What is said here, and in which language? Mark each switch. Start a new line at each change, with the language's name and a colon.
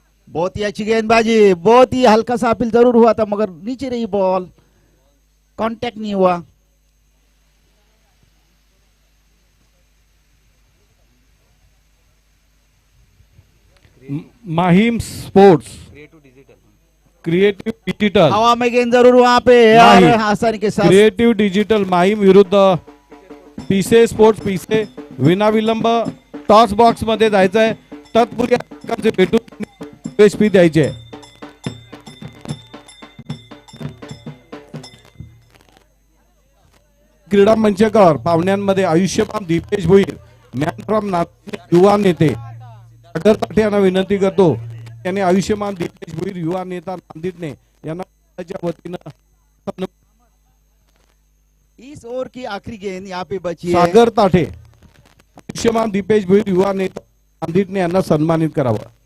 Hindi: बहुत ही अच्छी गेंदबाजी, बहुत ही हल्का सा अपील जरूर हुआ था मगर नीचे रही बॉल, कांटेक्ट नहीं हुआ। माहिम स्पोर्ट्स क्रिएटिव डिजिटल हवा में गेंद जरूर वहां पे और नहीं। आसानी के साथ
Marathi: क्रिएटिव डिजिटल माहीम विरुद्ध पीसे स्पोर्ट्स पीसे विनाविलंब टॉस बॉक्स मध्ये जायचं आहे, तत्पूर्वी प्रकारचे भेटून प्रवेश फी द्यायची आहे. क्रीडा मंचकावर पाहुण्यांमध्ये आयुष्यमान दीपेश भोईर, मॅन फ्रॉम युवा नेते सागर ताठे यांना विनंती करतो, त्यांनी आयुष्यमान दीपेश भोईर युवा नेता नांदिडने यांना च्या वतीनं
Hindi: इस ओवर की आखिरी गेंद यहाँ पे बची है।
Marathi: सागर ताठे आयुष्यमान दीपेश भोईर युवा नेता नांदिडने यांना सन्मानित करावं.